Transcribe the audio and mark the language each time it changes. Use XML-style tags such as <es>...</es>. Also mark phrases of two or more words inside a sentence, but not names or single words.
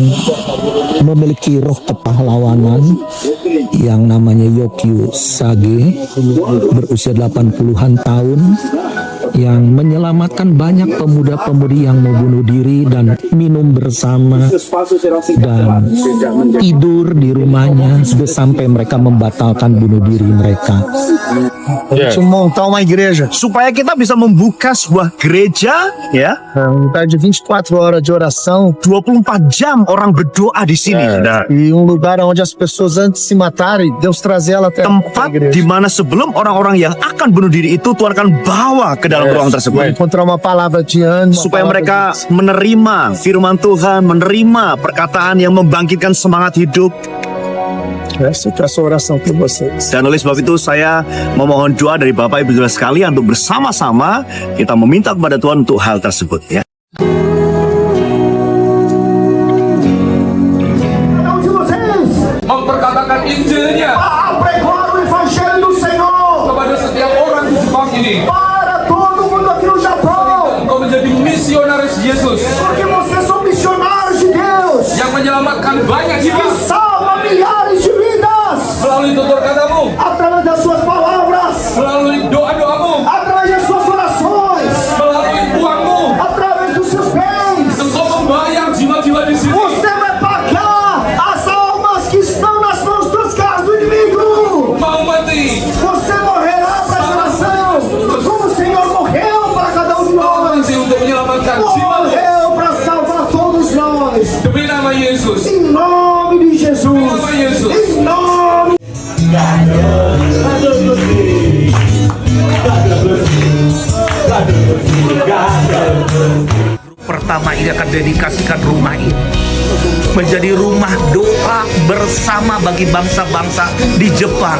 <id>memiliki roh kepahlawanan yang namanya Yokyu Sage, berusia 80-an tahun, yang menyelamatkan banyak pemuda-pemudi yang mau bunuh diri dan minum bersama dan tidur di rumahnya sampai mereka membatalkan bunuh diri mereka.</id> <pt>Untuk montar uma igreja,</pt> <id>supaya kita bisa membuka sebuah gereja, ya,</id> <pt>lugar de 24 horas de oração,</pt> <id>24 jam orang berdoa di sini,</id> <pt>e lugar onde as pessoas antes de se matarem, Deus trazer ela até</pt> <id>tempat di mana sebelum orang-orang yang akan bunuh diri itu Tuhan akan bawa ke dalam ruang tersebut,</id> <pt>encontrar uma palavra de ânimo,</pt> <id>supaya mereka menerima firman Tuhan, menerima perkataan yang membangkitkan semangat hidup.</id> <pt>Essa oração por vocês.</pt> <id>Dan oleh sebab itu saya memohon doa dari Bapak Ibu Saudara sekalian untuk bersama-sama kita meminta kepada Tuhan untuk hal tersebut, ya. Memperkatakan Injilnya</id> <pt>Pregar o Evangelho do Senhor</pt> <id>kepada setiap orang di Jepang ini.</id> <pt>para todo mundo aqui no Japão,</pt> <id>Engkau menjadi misionaris Yesus</id> <pt>porque vocês são missionários de Deus</pt> <id>yang menyelamatkan banyak</id> <pt>que</pt> <id>jiwa</id> <pt>salva milhares de vidas</pt> <id>melalui tutur katamu,</id> <pt>através das suas palavras,</pt> <id>melalui doa-doamu,</id> <pt>através das suas orações,</pt> <id>melalui uangmu.</id> <pt>através dos seus bens.</pt> <id>Engkau membayar jiwa-jiwa di sini.</id> <pt>Você vai pagar as almas que estão nas mãos dos caras do inimigo.</pt> <id>Mau mati,</id> <pt>Você morrerá para essa nação, como o Senhor morreu para cada um de</pt> <id>mau</id> <pt>nós.</pt> <id>mati untuk menyelamatkan jiwa</id> <pt>Morreu para salvar todos nós.</pt> <id>demi nama Yesus.</id> <pt>Em nome de Jesus.</pt> <id>Nama Yesus.</id> <pt>Em nome.</pt> <id>Pertama ini akan dedikasikan rumah ini menjadi rumah doa bersama bagi bangsa-bangsa di Jepang.</id>